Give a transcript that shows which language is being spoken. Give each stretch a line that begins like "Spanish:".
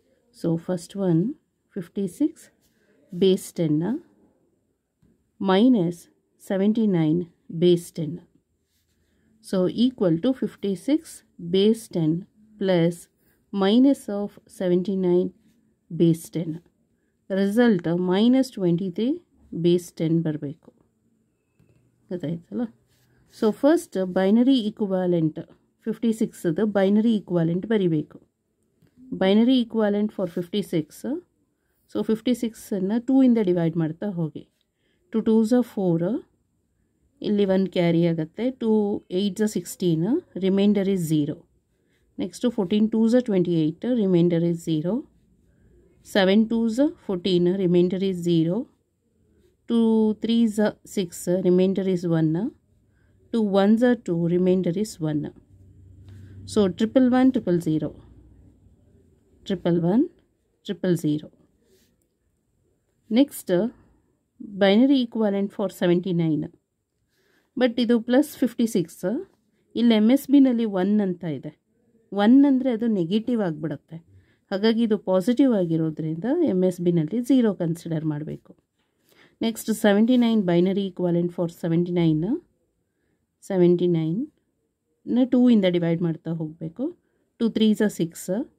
English: So first one 56 base 10 minus 79 base 10. So equal to 56 base 10 plus minus of 79 base 10. Result minus 23 base 10
Kannada: ಬರಬೇಕು ಗೊತ್ತಾಯ್ತಲ್ಲ. So first binary equivalent 56ದು binary equivalent ಬರಿಬೇಕು. Binary equivalent for 56. So 56ಅನ್ನು 2 ಇಂದ divide ಮಾಡ್ತಾ ಹೋಗಿ. 2 2s 4, ಇಲ್ಲಿ 1 carry ಆಗುತ್ತೆ. 2 8s 16, reminder is 0. Next 14 2s 28, reminder is 0.
English: 7 2s 14, remainder is 0. 2 3s 6, remainder is 1. 2 1s 2, remainder is 1. So 1 1 1 0 0 1 1 0 0. Next binary equivalent for 79.
Kannada: But ಇದು plus 56. ಇಲ್ಲಿ MSB ನಲ್ಲಿ 1 ಅಂತ ಇದೆ. 1 ಅಂದರೆ ಅದು ನೆಗೆಟಿವ್ ಆಗಿಬಿಡುತ್ತೆ. ಹಾಗಾಗಿ ಇದು ಪಾಸಿಟಿವ್ ಆಗಿರೋದ್ರಿಂದ MSB ನಲ್ಲಿ 0 ಕನ್ಸಿಡರ್ ಮಾಡಬೇಕು. Next 79 binary equivalent for 79. 79ನ 2 ಇಂದ ಡಿವೈಡ್ ಮಾಡ್ತಾ ಹೋಗಬೇಕು. 2 3s 6.